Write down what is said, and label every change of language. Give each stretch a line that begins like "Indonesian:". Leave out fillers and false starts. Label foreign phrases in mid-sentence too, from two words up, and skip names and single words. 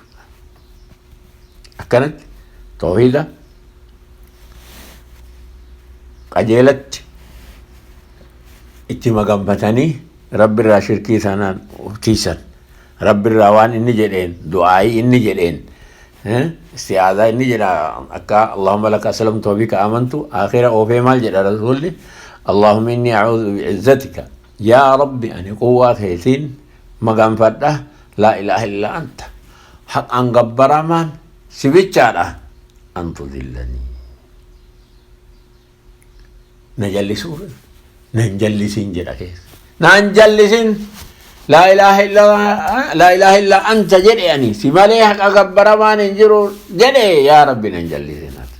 Oromo: Akkanatti tawhiida qajeelatti itti maqanfatanii rabbi irraa shirkii sanaan tiisan rabbi irraa waan inni jedheen du'aayii inni jedheen isti'aazaa inni jedha akka
Arabic: اللهم لك أسلمت وبك آمنت
Oromo: akhira oofee maal jedha rasuulli
Arabic: اللهم إني أعوذ بعزتك
Oromo: yaa rabbi ani quwwaa keetiin maqanfadha
Arabic: لا إله إلا أنت
Oromo: haqaan gabbaramaan si bichaadha
Arabic: أن تضلني
Oromo: na jallisuun na hin jallisiin jedha keessa naan jallisin
Arabic: لا إله إلا أنت
Oromo: jedhe ani si malee haqa gabbaramaan hin jiru jedhe yaa rabbi nan jallisin